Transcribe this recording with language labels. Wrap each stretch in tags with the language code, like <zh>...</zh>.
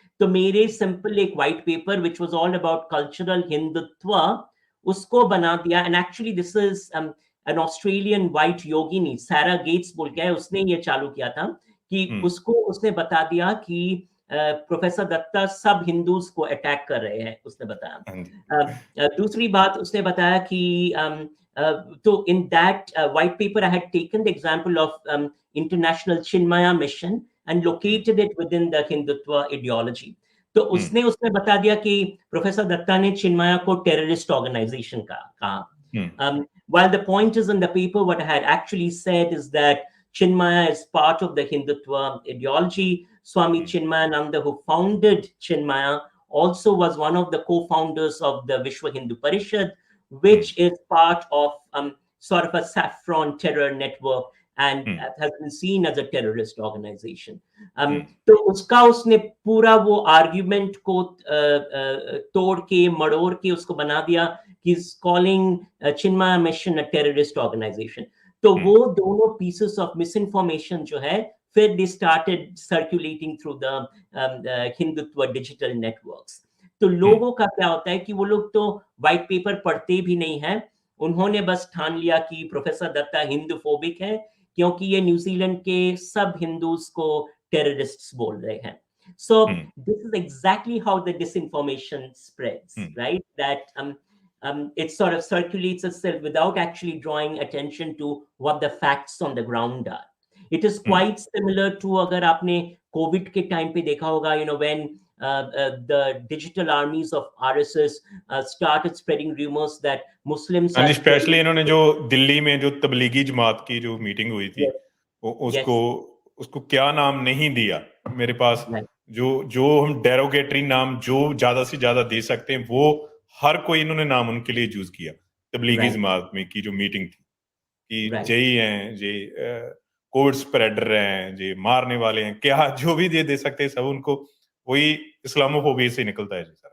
<hi>तो मेरे</hi> <en>simple एक white paper which was all about cultural Hindutva,</en> <hi>उसको बना दिया.</hi> <en>And actually this is an Australian white yogini,</en> <hi>Sarah Gates बोल के है, उसने ये चालू किया था कि उसने बता दिया कि प्रोफेसर दत्ता सब हिंदूज को अटैक कर रहे हैं, उसने बताया. दूसरी बात उसने बताया कि तो</hi> <en>in that white paper I had taken the example of international Chinmaya mission and located it within the Hindutva ideology.</en> <hi>तो उसने बता दिया कि प्रोफेसर दत्ता ने चिन्मया को टेररिस्ट ऑर्गेनाइजेशन कहा.</hi> <en>While the point is in the paper, what I had actually said is that Chinmaya is part of the Hindutva ideology. Swami Chinmayananda, who founded Chinmaya, also was one of the co-founders of the Vishwa Hindu Parishad, which is part of sort of a saffron terror network and has been seen as a terrorist organization.</en> <hi>तो उसका उसने पूरा वो argument को तोड़ के मड़ोड़ के उसको बना दिया कि</hi> <en>Is calling Chinmaya Mission a terrorist organisation.</en> <hi>तो वो दोनों</hi> <en>pieces of misinformation</en> <hi>जो है फिर</hi> <en>They started circulating through the Hindutva digital networks.</en> <hi>तो लोगों का क्या होता है कि वो लोग तो व्हाइट पेपर पढ़ते भी नहीं है, उन्होंने बस ठान लिया कि प्रोफेसर दत्ता हिंदूफोबिक है क्योंकि ये न्यूजीलैंड के सब हिंदूज को टेररिस्ट्स बोल रहे हैं.</hi> <en>So this is exactly how the disinformation spreads, right? That it sort of circulates itself without actually drawing attention to what the facts on the ground are. It is quite similar to</en> <hi>अगर आपने Covid के time पे देखा होगा,</hi> <en>you know, when the digital armies of RSS started spreading rumors that Muslims are</en> <hi>specially इन्होंने जो दिल्ली में जो तबलीगी जमात की जो मीटिंग हुई थी, उसको क्या नाम नहीं दिया मेरे पास, जो हम डेरोगेटरी नाम जो ज्यादा से ज्यादा दे सकते हैं वो हर कोई इन्होंने नाम उनके लिए यूज किया. तबलीगी जमात में की जो मीटिंग थी कि जय हैं, जे कोविड स्प्रेडर हैं, जे मारने वाले हैं, क्या जो भी दे सकते हैं सब उनको वही इस्लामोफोबिया से निकलता है.</hi>